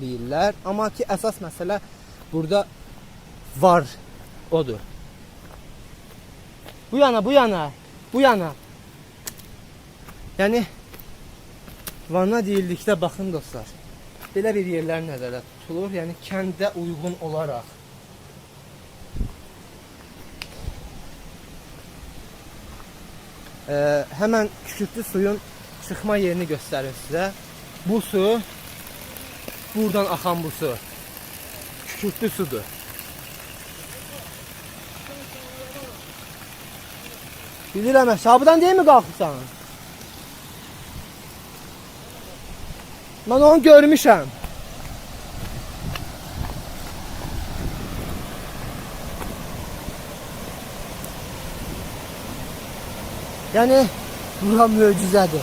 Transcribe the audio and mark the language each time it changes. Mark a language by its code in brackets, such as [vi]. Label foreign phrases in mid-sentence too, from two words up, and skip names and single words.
[az] Amma ki əsas məsələ burada var. Odur. Bu yana, bu yana, bu yana. Yəni Vanna deyildikdə baxın dostlar. Belə bir yerlər nəzərdə tutulur. Yəni kəndə uyğun olaraq. [tr] Hemen kükürtlü suyun çıkma yerini gösterir size. Bu su, buradan akan bu su, kükürtlü sudur. [az] Bilirəm, aşağıdan [tr] değil mi [az] qalxırsan? Ben onu görmüşəm. Yani bura möcüzədir.